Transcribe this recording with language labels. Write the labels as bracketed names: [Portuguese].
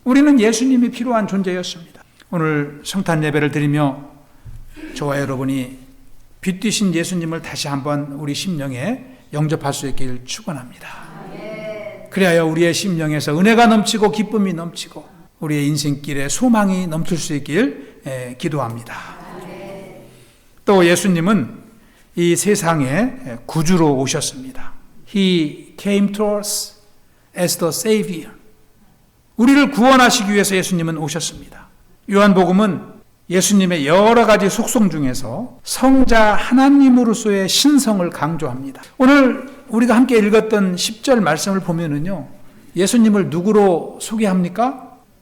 [Korean] 우리는 예수님이 필요한 존재였습니다. 오늘 성탄 예배를 드리며 저와 여러분이 빛 되신 예수님을 다시 한번 우리 심령에 영접할 수 있기를 축원합니다. 그래야 우리의 심령에서 은혜가 넘치고 기쁨이 넘치고 우리의 인생길에 소망이 넘칠 수 있길 기도합니다. 또 예수님은 이 세상에 구주로 오셨습니다. [English] He came to us as the Savior. [Korean] 우리를 구원하시기 위해서 예수님은 오셨습니다. 요한복음은 예수님의 여러 가지 속성 중에서 성자 하나님으로서의 신성을 강조합니다. 오늘 우리가 함께 읽었던 10절 말씀을 보면은요, 예수님을 누구로 소개합니까?